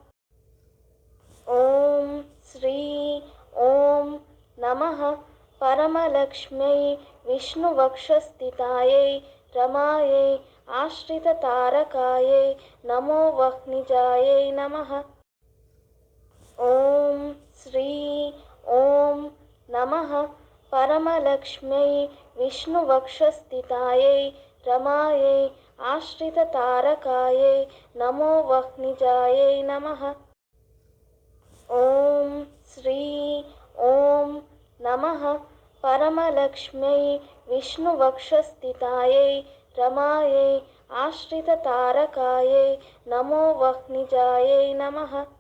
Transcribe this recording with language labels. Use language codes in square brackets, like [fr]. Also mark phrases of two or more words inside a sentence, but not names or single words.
[sa] ॐ श्री ॐ नमः परमलक्ष्म्यै विष्णुवक्षस्थितायै रमायै आश्रिततारकायै नमो वह्निजायै नमः। ఓం శ్రీ ఓం నమః పరమలక్ష్మ్యై విష్ణువక్షస్థితాయై రమాయై ఆశ్రితతారకాయై నమో వహ్నిజాయై నమః. ఓం శ్రీ ఓం నమః పరమలక్ష్మ్యై విష్ణువక్షస్థితాయై రమాయై ఆశ్రితతారకాయై నమో వహ్నిజాయై నమః.